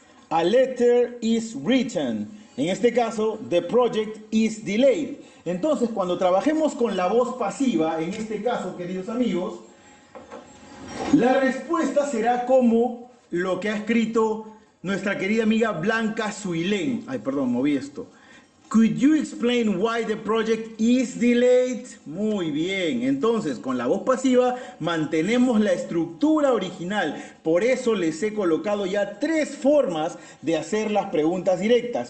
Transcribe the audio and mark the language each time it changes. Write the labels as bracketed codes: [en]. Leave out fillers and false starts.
[en] A letter is written. [es] En este caso, [en] the project is delayed. [es] Entonces, cuando trabajemos con la voz pasiva, en este caso, queridos amigos, la respuesta será como lo que ha escrito nuestra querida amiga Blanca Suilén. Moví esto. [en] Could you explain why the project is delayed? [es] Muy bien, entonces con la voz pasiva mantenemos la estructura original. Por eso les he colocado ya 3 formas de hacer las preguntas directas.